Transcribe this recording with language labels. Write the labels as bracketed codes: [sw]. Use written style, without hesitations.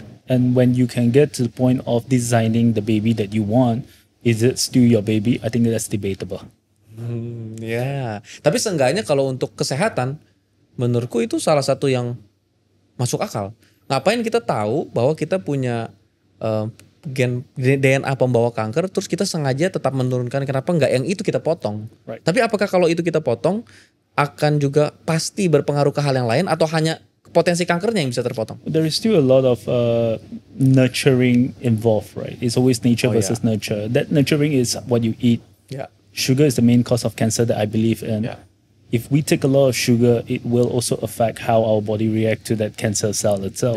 [en] And when you can get to the point of designing the baby that you want, is it still your baby? I think that's debatable. [id] Ya, tapi seenggaknya kalau untuk kesehatan, menurutku itu salah satu yang masuk akal. Ngapain kita tahu bahwa kita punya gen DNA pembawa kanker, terus kita sengaja tetap menurunkan, kenapa nggak yang itu kita potong? [en] Right. [id] Tapi apakah kalau itu kita potong, akan juga pasti berpengaruh ke hal yang lain, atau hanya potensi kankernya yang bisa terpotong? [en] There is still a lot of nurturing involved, right? It's always nature Oh, versus nurture. That nurturing is what you eat. [id] Ya, [en] Sugar is the main cause of cancer that I believe in. Yeah. If we take a lot of sugar, it will also affect how our body react to that cancer cell itself.